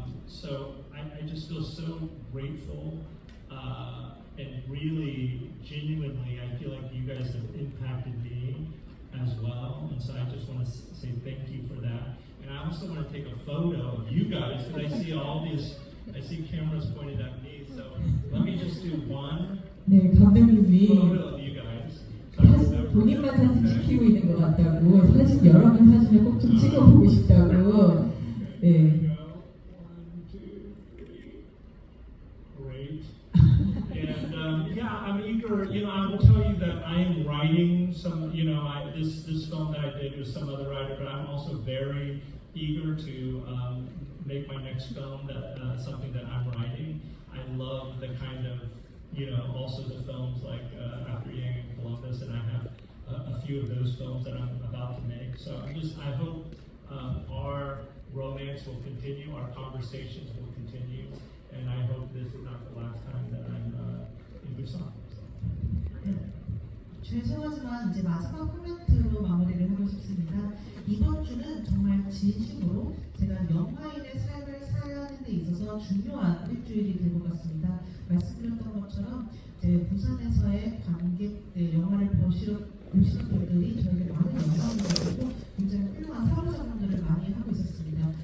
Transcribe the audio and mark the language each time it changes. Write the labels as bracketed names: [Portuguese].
[English] So I just feel so grateful and really genuinely I feel like you guys have impacted me as well, and so I just want to say thank you for that. And I also want to take a photo of you guys because I see cameras pointed at me, so let me just do one [Korean] 네, 감독님이 [English] photo of you guys. [Korean] 사진, 본인만 사진 찍히고 있는 것 같다고 사진 여러 명 사진을 꼭 좀 찍어보고 싶다고. 네. [English] One, two, three. Great. And yeah, I'm eager. You know, I will tell you that I am writing some. You know, this film that I did with some other writer, but I'm also very eager to make my next film. That something that I'm writing. I love the kind of, you know, also the films like After Yang and Columbus, and I have a few of those films that I'm about to make. So I hope our romance will continue, our conversations will continue, and I hope this is not the last time that I'm in Busan. [Korean] 죄송하지만 이제 마지막 코멘트로 마무리를 하고 싶습니다. 이번 주는 정말 진심으로 제가 영화인의 삶을 살아가는 데 있어서 중요한 일주일이 될 것 같습니다. 말씀드렸던 것처럼 이제 부산에서의 관객들, 영화를 보시러 오시는 분들이 저에게 많은 영감을 주고 굉장히 훌륭한 사고작품들을 많이 하고 있었습니다.